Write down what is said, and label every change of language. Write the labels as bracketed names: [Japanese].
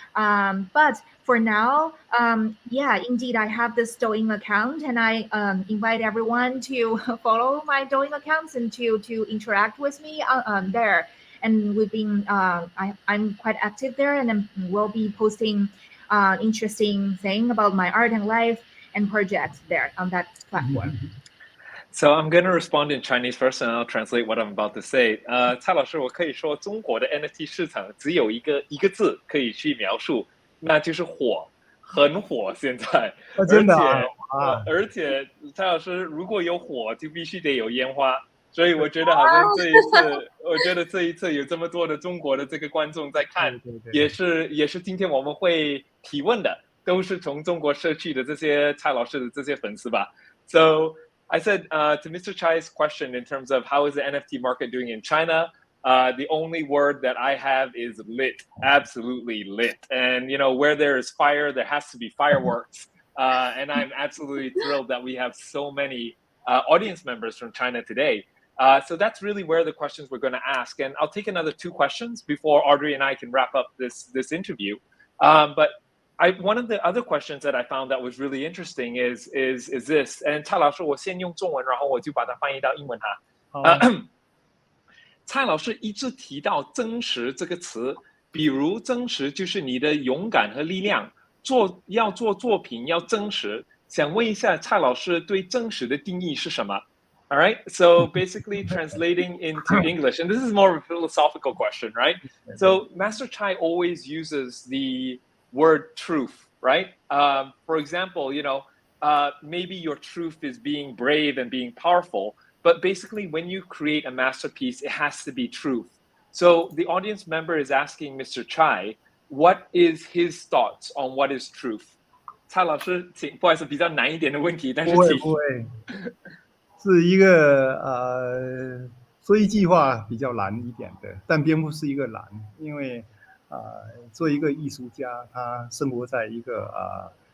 [English] But for now, yeah, indeed, I have this Douyin account, and I invite everyone to follow my Douyin accounts and to interact with me there. And we've been, I'm quite active there, and we'll be posting interesting thing about my art and life and projects there on that platform. So I'm going to respond in Chinese first, and I'll translate what I'm about to say. [Chinese] 蔡老师，我可以说中国的 NFT 市场只有一个字可以去描述，那就是火，很火现在，真的而且蔡老师如果有火，就必须得有烟花。所以我觉得好像这一次有这么多的中国的这个观众在看，也是今天我们会提问的，都是从中国社区的这些蔡老师的这些粉丝吧。 [English] So I said to Mr. Chai's question in terms of how is the NFT market doing in China, the only word that I have is lit, absolutely lit. And where there is fire, there has to be fireworks. And I'm absolutely thrilled that we have so many audience members from China today. So that's really where the questions we're going to ask. And I'll take another 2 questions before Audrey and I can wrap up this interview. But one of the other questions that I found that was really interesting is this. [Chinese] And 蔡老师，我先用中文，然后我就把它翻译到英文哈。蔡老师一直提到真实这个词，比如真实就是你的勇敢和力量，要做作品要真实。想问一下蔡老师对真实的定义是什么？ [English] All right, so basically translating into English, and this is more of a philosophical question, right? So Master Chai always uses the word truth, right? For example, maybe your truth is being brave and being powerful, but basically when you create a masterpiece, it has to be truth. So the audience member is asking Mr. Chai, what is his thoughts on what is truth? [Chinese] 蔡老师，请不好意思，比较难一点的问题，但是不会。是一个说一句话比较难一点的，但并不是一个难，因为做一个艺术家，他生活在一个